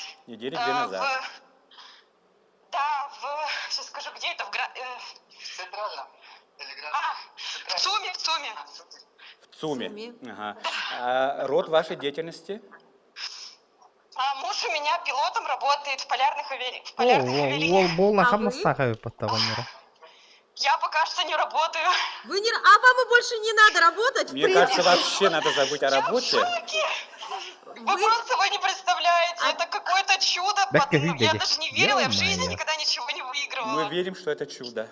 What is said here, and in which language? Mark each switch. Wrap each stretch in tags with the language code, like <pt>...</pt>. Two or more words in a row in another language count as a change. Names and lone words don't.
<ru>Недели 2 назад. Да, сейчас скажу, где это? В ЦУМе, в ЦУМе. В ЦУМе. Ага. А род вашей деятельности? Муж у меня пилотом работает в полярных авиалиниях. Ол болна хамнастағы подтаванера. Я пока что не работаю. А вам и больше не надо работать? Мне кажется, вообще надо забыть о работе. Вы просто не представляете, это какое-то чудо. Я даже не верила, я в жизни никогда ничего не выигрывала. Мы верим, что это чудо.</ru>